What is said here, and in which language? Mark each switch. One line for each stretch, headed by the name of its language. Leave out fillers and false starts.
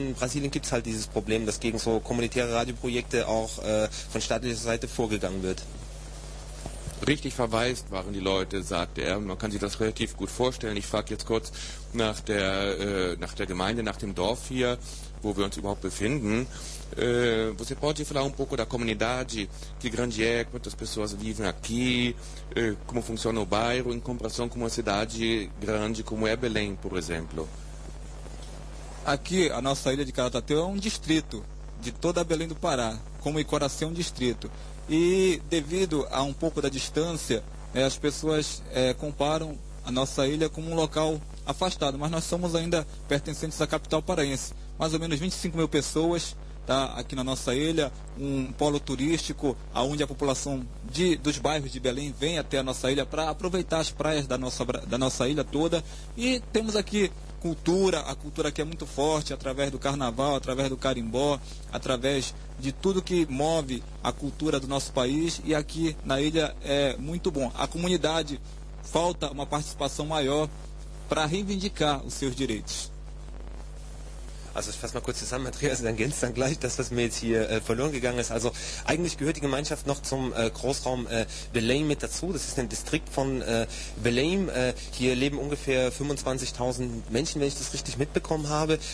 German: In Brasilien gibt es halt dieses Problem, dass gegen so kommunitäre Radioprojekte auch von staatlicher Seite vorgegangen wird. Richtig verwaist waren die Leute, sagte er. Man kann sich das relativ gut vorstellen. Ich frage jetzt kurz nach der Gemeinde, nach dem Dorf hier, wo wir uns überhaupt befinden.
Portuguese: Você pode falar um pouco da comunidade, que grande é, quantas pessoas vivem aqui, como funciona o bairro, em comparação com uma cidade grande como é Belém, por exemplo? Aqui, a nossa ilha de Caratatu é um distrito de toda Belém do Pará, como Icoracé é um distrito. E devido a um pouco da distância, as pessoas comparam a nossa ilha como um local afastado, mas nós somos ainda pertencentes à capital paraense. Mais ou menos 25 mil pessoas, tá, aqui na nossa ilha, um polo turístico onde a população dos bairros de Belém vem até a nossa ilha para aproveitar as praias da nossa ilha toda. E temos aqui cultura, a cultura aqui é muito forte, através do carnaval, através do carimbó, através de tudo que move a cultura do nosso país, e aqui na ilha é muito bom. A comunidade falta uma participação maior para reivindicar os seus direitos.
German: Also ich fasse mal kurz zusammen, Andreas, dann ergänzt dann gleich das, was mir jetzt hier verloren gegangen ist. Also eigentlich gehört die Gemeinschaft noch zum Großraum Belém mit dazu. Das ist ein Distrikt von Belém. Hier leben ungefähr 25.000 Menschen, wenn ich das richtig mitbekommen habe.